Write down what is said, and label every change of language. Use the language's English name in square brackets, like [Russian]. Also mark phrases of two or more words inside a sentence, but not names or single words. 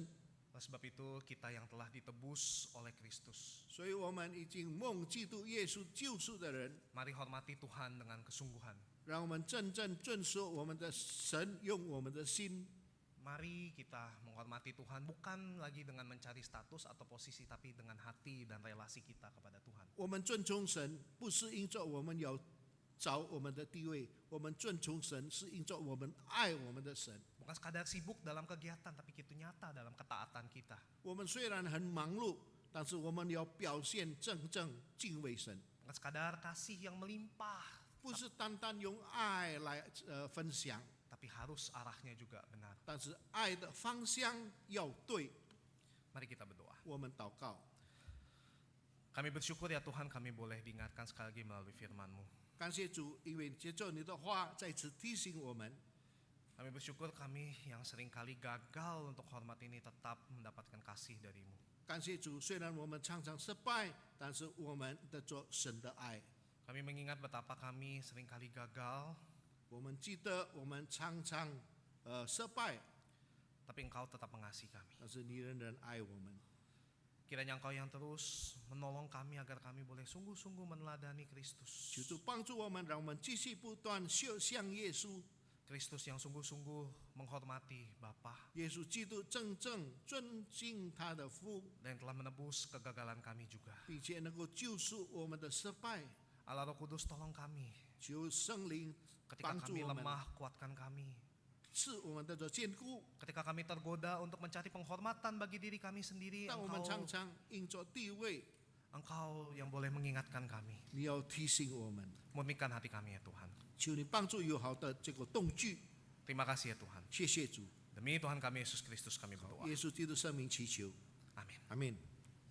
[Indonesian] Oleh sebab itu kita yang telah ditebus oleh Kristus, [Chinese] 所以我们已经蒙基督耶稣救赎的人， [Indonesian] mari hormati Tuhan dengan kesungguhan. [Chinese] 让我们真正遵守我们的神，用我们的心。 [Indonesian] Mari kita menghormati Tuhan bukan lagi dengan mencari status atau posisi, tapi dengan hati dan relasi kita kepada Tuhan. [Chinese] 我们尊崇神，不是因着我们要找我们的地位，我们尊崇神是因着我们爱我们的神。 [Indonesian] Bukan sekadar sibuk dalam kegiatan, tapi itu nyata dalam ketaatan kita. [Chinese] 我们虽然很忙碌，但是我们要表现真正敬畏神， [Indonesian] Bukan sekadar kasih yang melimpah, [Chinese] 不是单单用爱来分享， [Indonesian] tapi harus arahnya juga benar. [Chinese] 但是爱的方向要对。 [Indonesian] Mari kita berdoa. [Chinese] 我们祷告， [Indonesian] Kami bersyukur ya Tuhan, kami boleh diingatkan sekali lagi melalui firman-Mu. [Chinese] 感谢主，因为接着你的话再次提醒我们。 [Indonesian] Kami bersyukur kami yang seringkali gagal untuk hormat ini tetap mendapatkan kasih dari-Mu. [Chinese] 感谢主，虽然我们常常失败，但是我们得着神的爱。 [Indonesian] Kami mengingat betapa kami seringkali gagal, [Chinese] 我们记得我们常常失败， [Indonesian] tapi Engkau tetap mengasihi kami. [Chinese] 但是你仍然爱我们。 [Indonesian] Kiranya Engkau yang terus menolong kami agar kami boleh sungguh-sungguh meneladani Kristus. [Chinese] 求主帮助我们，让我们继续不断像耶稣。 [Indonesian] Kristus yang sungguh-sungguh menghormati Bapa [Chinese] 耶稣基督真正尊敬他的父， [Indonesian] dan telah menebus kegagalan kami juga. [Chinese] 并且能够救赎我们的失败。 [Indonesian] Allah Roh Kudus, tolong kami. [Chinese] 求圣灵 [Indonesian] Ketika [Chinese] 帮助 [Indonesian] kami [Chinese] 我们， [Indonesian] lemah, kuatkan kami. [Chinese] 赐我们得着坚固。 [Indonesian] Ketika kami tergoda untuk mencari penghormatan bagi diri kami sendiri, [Chinese] 但我们常 [Indonesian] Engkau, [Chinese] 常因着地位， [Indonesian] Engkau yang boleh mengingatkan kami. [Chinese] 你要提醒我们， [Indonesian] Murnikan hati kami ya Tuhan. [Chinese] 求你帮助有好的这个动机。 [Indonesian] Terima kasih ya Tuhan. [Chinese] 谢谢主， [Indonesian] Demi Tuhan kami Yesus Kristus kami berdoa. [Chinese] 耶稣基督圣名祈求， [Indonesian] Amin. [Chinese] 阿门。